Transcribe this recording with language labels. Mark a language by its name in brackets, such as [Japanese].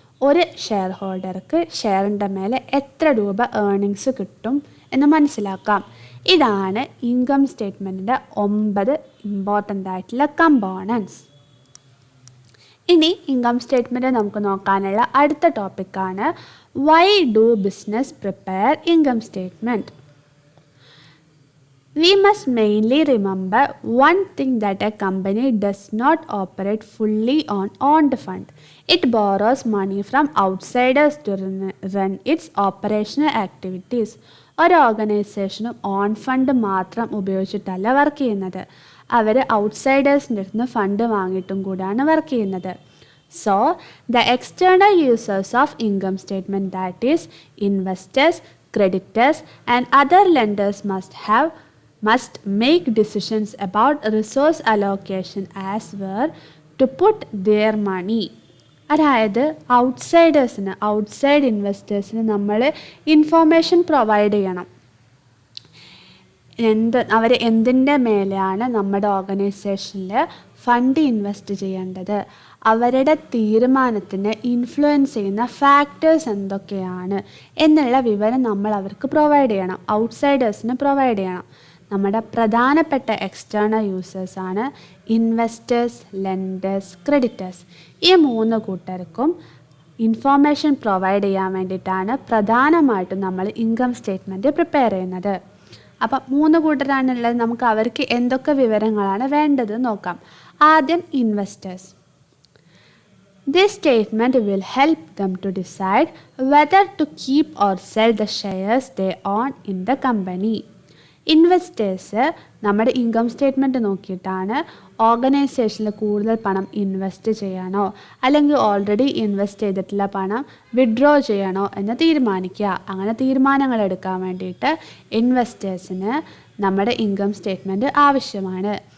[Malayalam] ഒരു ഷെയർ ഹോൾഡർക്ക് ഷെയറിൻ്റെ മേലെ എത്ര രൂപ ഏർണിങ്സ് കിട്ടും എന്ന് മനസ്സിലാക്കാം. ഇതാണ് ഇൻകം സ്റ്റേറ്റ്മെൻറ്റിൻ്റെ 9 ഇമ്പോർട്ടൻ്റ് ആയിട്ടുള്ള കമ്പോണൻസ്. ഇനി ഇൻകം സ്റ്റേറ്റ്മെൻറ്റ് നമുക്ക് നോക്കാനുള്ള അടുത്ത ടോപ്പിക്കാണ് [English] Why do business prepare income statement. We must mainly remember one thing, that a company does not operate fully on owned fund. It borrows money from outsiders to run its operational activities. [Malayalam] ഒരു ഓർഗനൈസേഷനും on fund മാത്രം ഉപയോഗിച്ചിട്ടല്ല work ചെയ്യുന്നത്. അവർ ഔട്ട്സൈഡേഴ്സിൻ്റെ അടുത്ത് നിന്ന് fund വാങ്ങിയിട്ടും കൂടാണ് work ചെയ്യുന്നത്. [English] So, the external users of income statement, that is investors, creditors and other lenders must make decisions about resource allocation as where to put their money. [Malayalam] അതായത് outside ഇൻവെസ്റ്റേഴ്സിന് നമ്മൾ information provide ചെയ്യണം. അവർ എന്തിൻ്റെ മേലെയാണ് നമ്മുടെ ഓർഗനൈസേഷനിൽ fund invest ചെയ്യേണ്ടത്, അവരുടെ തീരുമാനത്തിന് ഇൻഫ്ലുവൻസ് ചെയ്യുന്ന ഫാക്ടേഴ്സ് എന്തൊക്കെയാണ് എന്നുള്ള വിവരം നമ്മൾ അവർക്ക് പ്രൊവൈഡ് ചെയ്യണം, ഔട്ട്സൈഡേഴ്സിന് പ്രൊവൈഡ് ചെയ്യണം. നമ്മുടെ പ്രധാനപ്പെട്ട എക്സ്റ്റേണൽ യൂസേഴ്സാണ് ഇൻവെസ്റ്റേഴ്സ്, ലെൻഡേഴ്സ്, ക്രെഡിറ്റേഴ്സ്. ഈ 3 കൂട്ടർക്കും ഇൻഫോർമേഷൻ പ്രൊവൈഡ് ചെയ്യാൻ വേണ്ടിയിട്ടാണ് പ്രധാനമായിട്ടും നമ്മൾ ഇൻകം സ്റ്റേറ്റ്മെൻറ്റ് പ്രിപ്പയർ ചെയ്യുന്നത്. അപ്പം 3 കൂട്ടരാണുള്ളത്. നമുക്ക് അവർക്ക് എന്തൊക്കെ വിവരങ്ങളാണ് വേണ്ടത് നോക്കാം. ആദ്യം investors. [English] This statement will help them to decide whether to keep or sell the shares they own in the company. [Malayalam] Investors നമ്മുടെ ഇൻകം സ്റ്റേറ്റ്മെൻറ്റ് നോക്കിയിട്ടാണ് ഓർഗനൈസേഷനിൽ കൂടുതൽ പണം ഇൻവെസ്റ്റ് ചെയ്യണോ അല്ലെങ്കിൽ ഓൾറെഡി ഇൻവെസ്റ്റ് ചെയ്തിട്ടുള്ള പണം വിഡ്രോ ചെയ്യണോ എന്ന് തീരുമാനിക്കുക. അങ്ങനെ തീരുമാനങ്ങൾ എടുക്കാൻ വേണ്ടിയിട്ട് ഇൻവെസ്റ്റേഴ്സിന് നമ്മുടെ ഇൻകം സ്റ്റേറ്റ്മെൻറ്റ് ആവശ്യമാണ്.